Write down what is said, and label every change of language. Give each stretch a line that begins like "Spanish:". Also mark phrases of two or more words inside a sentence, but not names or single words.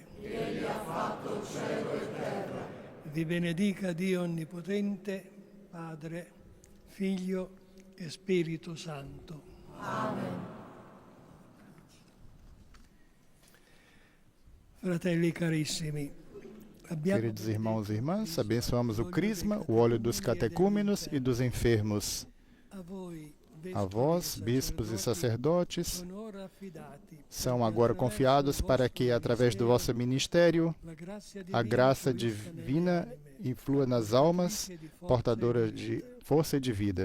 Italian: Egli ha fatto cielo e terra. Vi benedica Dio Onnipotente, Padre, Figlio e Spirito Santo. Amen. Fratelli carissimi,
Portuguese: queridos irmãos e irmãs, abençoamos o Crisma, o óleo dos catecúmenos e dos enfermos. A vós, bispos e sacerdotes, são agora confiados para que, através do vosso ministério, a graça divina influa nas almas portadoras de força e de vida.